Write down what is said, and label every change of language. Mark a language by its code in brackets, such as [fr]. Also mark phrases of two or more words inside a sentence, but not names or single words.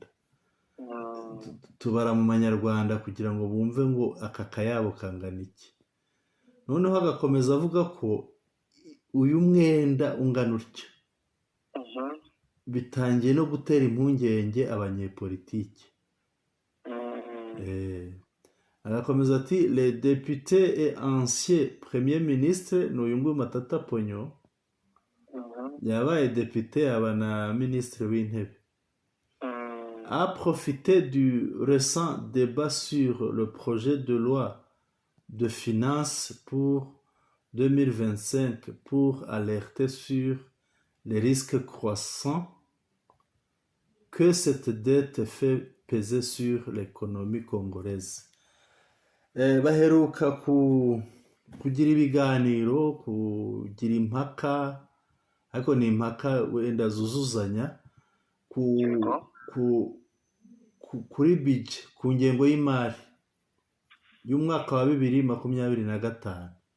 [rw] Tubara mu manyarwanda kugira ngo bumve ngo aka kayabo kangana iki. Noneho agakomeza avuga ko uyu mwenda ungana utyo bitangiye no gutera impungenge abanyepolitiki. Agakomeza ati [fr] les députés et anciens premier ministre [rw] n'uyu nguyu [fr] Matata [rw] Ponyo yabaye depite aba na ministre w'intebe, [fr] a profité du récent débat sur le projet de loi de finances pour 2025 pour alerter sur les risques croissants que cette dette fait peser sur l'économie congolaise. [rw] Baheruka kugira ibiganiro, kugira impaka, ariko ni impaka wenda zuzuzanya kuri budget, ku ngengo y'imari y'umwaka wa 2025.